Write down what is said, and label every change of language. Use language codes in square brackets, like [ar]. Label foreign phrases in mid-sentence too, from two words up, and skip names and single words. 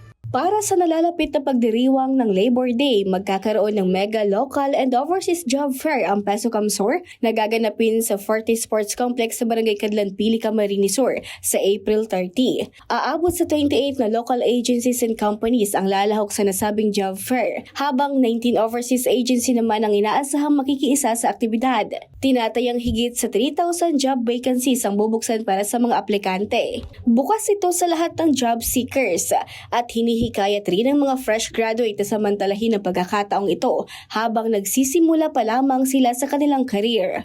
[tl] Para sa nalalapit na pagdiriwang ng Labor Day, magkakaroon ng [en] mega local and overseas job fair [tl] ang Peso Camsur na gaganapin sa Forte Sports Complex sa Barangay Cadlan Pili, Camarines Sur sa April 30. Aabot sa 28 na [en] local agencies and companies [tl] ang lalahok sa nasabing [en] job fair, [tl] habang 19 [en] overseas agency [tl] naman ang inaasahang makikiisa sa aktibidad. Tinatayang higit sa 3,000 [en] job vacancies [tl] ang bubuksan para sa mga aplikante. Bukas ito sa lahat ng [en] job seekers [tl] at hinihikayat rin ang mga [en] fresh graduate [tl] na samantalahin ang pagkakataong ito habang nagsisimula pa lamang sila sa kanilang career.